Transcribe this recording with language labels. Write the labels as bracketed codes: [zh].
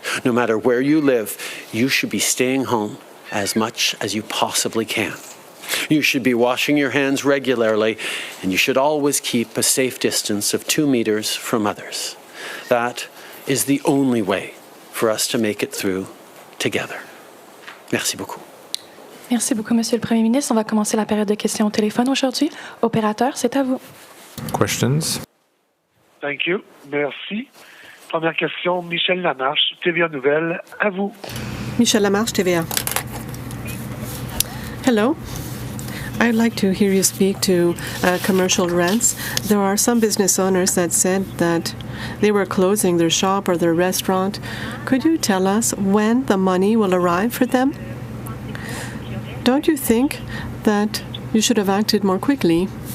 [en] No matter where you live, you should be staying home as much as you possibly can. You should be washing your hands regularly, and you should always keep a safe distance of 2 meters from others. That is the only way for us to make it through together. [fr] Merci beaucoup. Merci beaucoup, Monsieur le Premier ministre. On va commencer la période de questions au téléphone aujourd'hui. Opérateur, c'est à vous. Questions? [en] Thank you. Merci. [fr] Première question, Michel Lamarche, TVA Nouvelle, à vous. Michel Lamarche, TVA. [en] Hello. I'd like to hear you speak to commercial rents. There are some business owners that said that they were closing their shop or their restaurant. Could you tell us when the money will arrive for them? Don't you think that you should have acted more quickly?